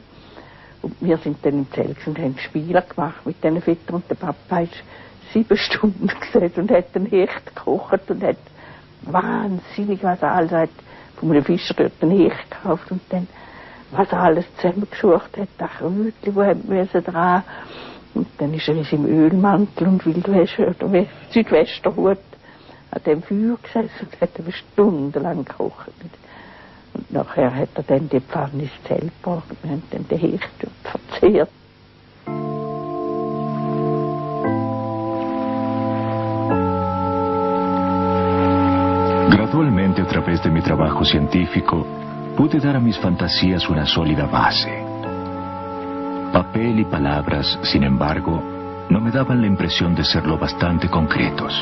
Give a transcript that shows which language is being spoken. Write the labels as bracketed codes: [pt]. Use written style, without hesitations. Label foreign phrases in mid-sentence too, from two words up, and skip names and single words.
[de] Und wir sind dann im Zelt und haben Spiele gemacht mit den Vätern und der Papa ist 7 Stunden gesessen und hat den Hecht gekocht und hat wahnsinnig was alles hat von einem Fischer dort den Hecht gekauft und dann was er alles zusammengesucht hat, das Krötchen, wo haben wir dran. Und dann ist er in seinem Ölmantel und Wildwäsche oder Südwesterhut an dem Feuer gesessen und hat er stundenlang gekocht. Und nachher hat er dann die Pfanne ins Zelt gebracht und wir haben dann den Hecht dort verzehrt. [es] Gradualmente, a través de mi trabajo científico, pude dar a mis fantasías una sólida base. Papel y palabras, sin embargo, no me daban la impresión de ser lo bastante concretos.